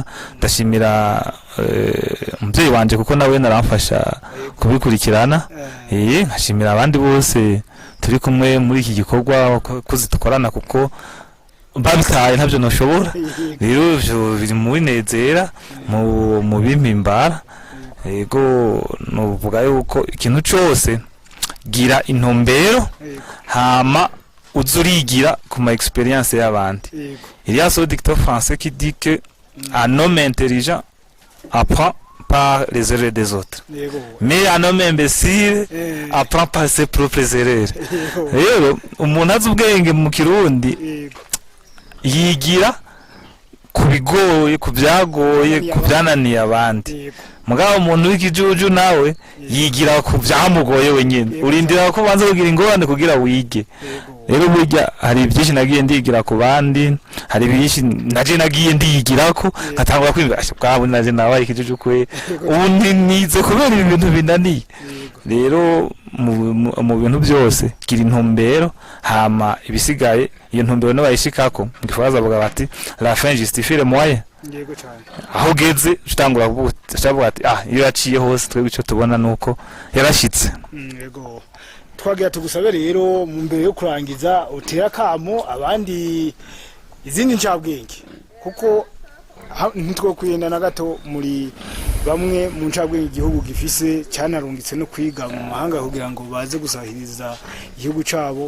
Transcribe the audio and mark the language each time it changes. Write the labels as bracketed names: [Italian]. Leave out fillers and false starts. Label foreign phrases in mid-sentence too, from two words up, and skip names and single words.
[Rundi] Ndashimira umubyeyi wanje kuko nawe naramfasha kubikurikirana nkashimira abandi bose turi kumwe muri iki gikorwa kuzidukorana kuko babitaye ntabyo noshobora rero byo biri mu binezera mu bimpimbara. Yego nuvuga yuko ikintu cyose gira intumbero hama uzurigira ku ma experience y'abandi. [French] Il y a ce dicton français qui dit que un homme intelligent apprend par les erreurs des autres, mais un homme imbécile apprend par ses propres erreurs. [Rundi] Rero umuntu azi ubwenge mu Kirundi yigira kubigoye kubyagoye kubyananiye abandi mugabo umuntu w'ikijuju nawe yigira kubyamugoye wenyine urindira ko banza kugira ingorane kugira wige. Rero burya hari byinshi nagiye ndigira ku bandi hari byinshi naje nagiye ndigirako ngatangura kwibasha bwabo naje nabaye ikijuju kwe ubu nize kubera ibintu binaniye. Rero mu bintu byose gira intumbero hama ibisigaye iyo ntumbero no bayishikako ngifaza bavuga bati [French] la fin justifie le moyen. [Rundi] Yego cyane aho geze utangura kuvuga ati iyo yaciye hose twebwe icyo tubona nuko yarashitse. Yego twagira tugusabe rero mu mbere yo kurangiza utera kamo abandi izindi ncabwenge kuko ntitwo kuyenda na gato muri bamwe mu ncabwenge igihugu gifise cyanarungitse no kwiga mu mahanga kugira ngo baze gusahiriza igihugu cabo.